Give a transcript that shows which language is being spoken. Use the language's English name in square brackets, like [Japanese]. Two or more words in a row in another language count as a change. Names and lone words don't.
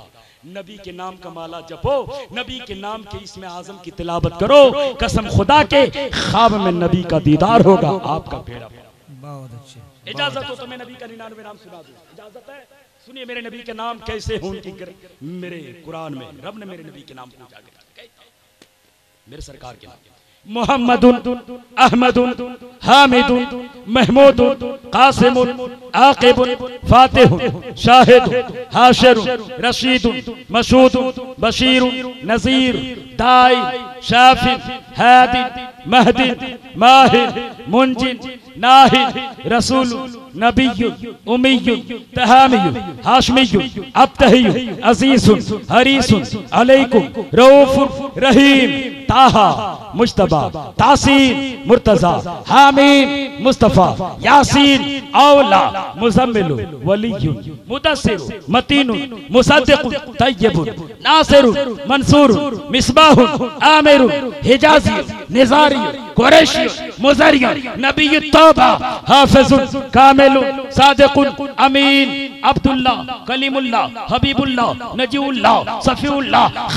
[Hindi] नबी के नाम का माला जपो, नबी के नाम के इसमें आजम की तिलावत करो, कसम खुदा के ख्वाब में नबी का दीदार होगा, आपका बेड़ा। बहुत अच्छे। इजाजत हो तो मैं नबी का 99 नाम सुना दूं। इजाजत है? सुनिए मेरे नबी के नाम कैसे हों मेरे कुरान में रब ने मेरे नबी के नाम को उजागर किया। मेरे सरकार के नाम मोहम्मदुन अहमदुन हामिदुन महमूदुन कासिमुन आकिबुन फातिहुन शाहिदुन हाशिरुन रशीदुन मशहूदुन बशीरुन नज़ीर दाई शाफिन हादी महदी माहिर मुंजिन नाहिद रसूल नबिय्युन उम्मिय्युन तहामियुन हाशमियुन अब्तहियुन अजीजुन हरीसुन अलैकुम रऊफुर रहीम ताहा मुज्तबा तासीन मुर्तजा हामीन मुस्तफा यासीन औला मुजम्मिल वलियुन मुदस्सिर मतीन मुसद्दिक तय्यबुन नासिर मंसूर मिसबाह आमिर हिजाजी निजारी कुरैशी मुजरी नबी तौबा हाफिजुल कामिल सादिकुल अमीन अब्दुल्ला कलीमुल्लाह हबीबुल्लाह नजीउल्लाह सफीउल्लाह